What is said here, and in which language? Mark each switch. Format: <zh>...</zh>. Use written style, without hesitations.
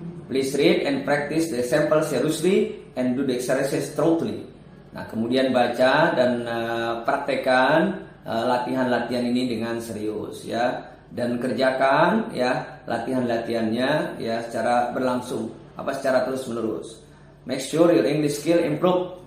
<en>Please read and practice the example seriously and do the exercises thoroughly.</en> <id>Nah, kemudian baca dan praktekkan latihan-latihan ini dengan serius ya, dan kerjakan ya latihan-latihannya ya secara berlangsung, secara terus-menerus.</id> <en>Make sure your English skill improve.</en>